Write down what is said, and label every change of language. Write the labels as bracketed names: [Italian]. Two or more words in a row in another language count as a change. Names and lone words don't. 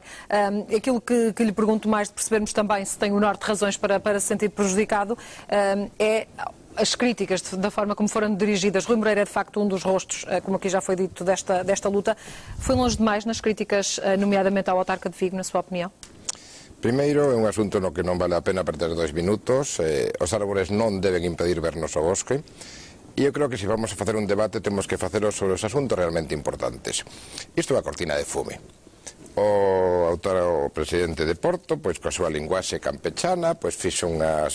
[Portuguese] Aquilo que lhe pergunto mais de percebermos também se tem o Norte razões para se sentir prejudicado é as críticas da forma como foram dirigidas. Rui Moreira é de facto um dos rostos, como aqui já foi dito, desta luta. Foi longe demais nas críticas, nomeadamente ao autarca de Vigo, na sua opinião? [Galician] Primeiro, é un asunto no que non vale a pena perder 2 minutos. Os árbores non deben impedir vernos o bosque. E eu creo que se vamos a facer un debate temos que facelo sobre os asuntos realmente importantes. Isto é a cortina de fume. O presidente de Porto, pois coa súa linguaxe campechana, pois fixo unhas...